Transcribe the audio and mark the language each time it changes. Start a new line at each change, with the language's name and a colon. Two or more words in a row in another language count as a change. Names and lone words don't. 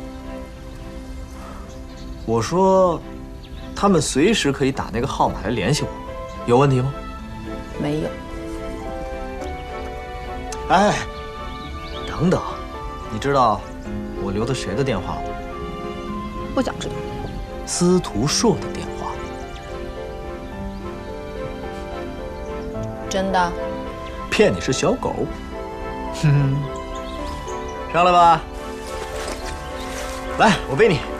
Chinese: 我說，他們隨時可以打那個號碼來聯繫我，有問題嗎？沒有。哎，等等，你知道我留的誰的電話嗎？不想知道。司徒碩的電話。真的？騙你是小狗。哼哼，上來吧。來，我背你。